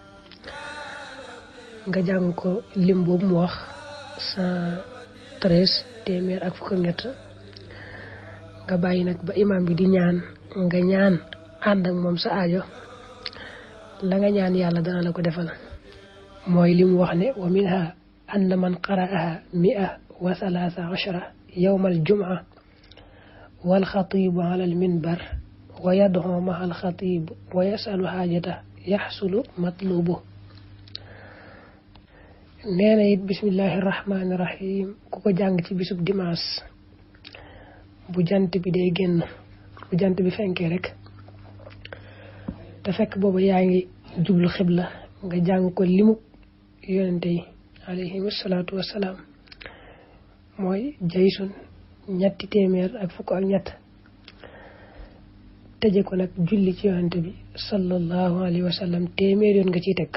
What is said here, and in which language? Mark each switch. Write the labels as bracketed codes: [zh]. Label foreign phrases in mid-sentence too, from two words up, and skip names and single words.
[wo] nga jàng ko lim boobu mu wax 113 téeméer ak fukk ak ñett nga bàyyi nag ba imam bi di ñaan nga ñaan ànd ak moom sa aajo la nga ñaan yàlla dana la ko defal. mooy li mu wax ne [ar] ومنها أن من قرأها 113 يوم الجمعة والخطيب على المنبر ويدعو مع الخطيب ويسأل حاجة يحصل مطلوب. [wo] nee na it [ar] بسم الله الرحمن الرحيم [wo] ku ko jàng ci bisub dimanche bu jant bi day génn, bu jant bi fenkee rek te fekk boobu yaa ngi jublu xibla nga jàng ko limu yonente yi [ar] عليهم الصلاة والسلام [wo] mooy jaysun 300 ak fukk ak ñett tëje ko nag julli ci yonente bi [ar] صلى الله عليه وسلم [wo] téeméer yoon nga ciy teg.